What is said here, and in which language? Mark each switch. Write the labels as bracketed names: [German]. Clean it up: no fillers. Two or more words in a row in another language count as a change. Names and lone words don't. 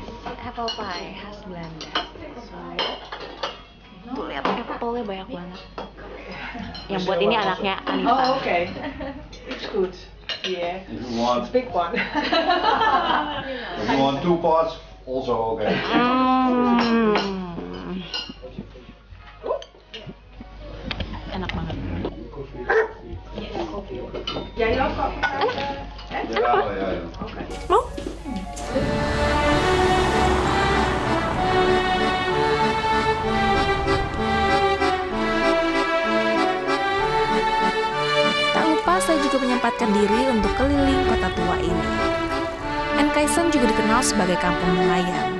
[English] Apple pie [Indonesian] khas Belanda. Tuh lihat apple-nya banyak banget. Yang buat ini anaknya Anita. [English] Oh, okay. It's good. Yeah. If you want, It's a big one. if you want 2 parts, also okay. [Indonesian] Enak banget. [Dutch] Jij ook koffie? Ja. Oké. [Indonesian] Mau? Tak lupa saya juga menyempatkan diri untuk keliling kota tua ini. Enkhuizen juga dikenal sebagai kampung nelayan.